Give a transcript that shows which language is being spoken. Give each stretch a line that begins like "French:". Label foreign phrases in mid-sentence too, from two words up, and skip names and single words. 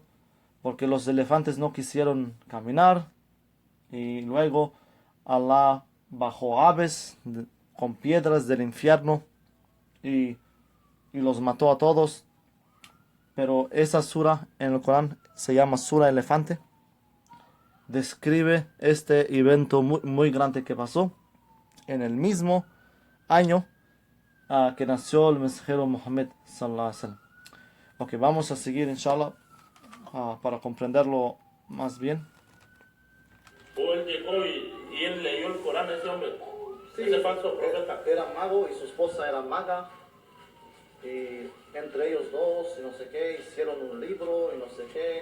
Spanish: Porque los elefantes no quisieron caminar, y luego Allah bajó aves con piedras del infierno y los mató a todos. Pero esa sura en el Corán se llama Sura Elefante. Describe este evento muy, muy grande que pasó en el mismo año que nació el mensajero Muhammad
Arabic: صلى الله عليه وسلم.
Spanish: Ok, vamos a seguir inshallah para comprenderlo más bien. O él llegó y él leyó el Corán, ese hombre, Sí, ese falso profeta. era mago y su esposa era maga. Y entre ellos dos, y no sé qué, hicieron un libro y no sé qué.